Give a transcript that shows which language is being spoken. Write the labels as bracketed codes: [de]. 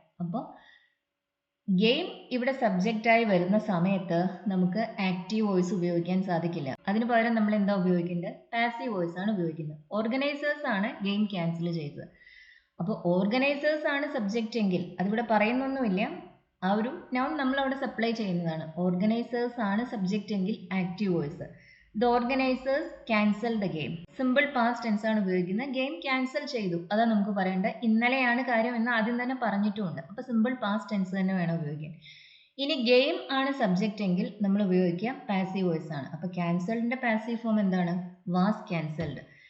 [ml] അപ്പോൾ ഗെയിം ഇവിടെ സബ്ജക്റ്റായി വരുന്ന സമയത്ത് നമുക്ക് ആക്റ്റീവ് വോയിസ് ഉപയോഗിക്കാൻ സാധിക്കില്ല. അതിന് പകരം നമ്മൾ എന്താ ഉപയോഗിക്കേണ്ടത്? പാസീവ് വോയിസ് ആണ് ഉപയോഗിക്കുന്നത്. ഓർഗനൈസേഴ്സ് ആണ് ഗെയിം ക്യാൻസൽ ചെയ്തത്. അപ്പോൾ ഓർഗനൈസേഴ്സ് ആണ് സബ്ജക്റ്റ് എങ്കിൽ അതിവിടെ പറയുന്നൊന്നുമില്ല. ആ ഒരു നൗൺ നമ്മൾ അവിടെ സപ്ലൈ ചെയ്യുന്നതാണ്. ഓർഗനൈസേഴ്സ് ആണ് സബ്ജക്റ്റ് എങ്കിൽ active voice. [en] The organizers cancelled the game. [ml] Simple past tense ആണ് ഉപയോഗിക്കുന്നത്. ഗെയിം ക്യാൻസൽ ചെയ്തു, അതാ നമുക്ക് പറയേണ്ടത്. ഇന്നലെയാണ് കാര്യം എന്ന് ആദ്യം തന്നെ പറഞ്ഞിട്ടുമുണ്ട്. അപ്പോൾ സിമ്പിൾ പാസ്റ്റ് ടെൻസ് തന്നെ വേണം ഉപയോഗിക്കാൻ. ഇനി ഗെയിം ആണ് സബ്ജക്റ്റ് എങ്കിൽ നമ്മൾ ഉപയോഗിക്കുക പാസീവ് വോയിസ് ആണ്. അപ്പോൾ ക്യാൻസൽഡിന്റെ പാസീവ് ഫോം എന്താണ്? Was cancelled.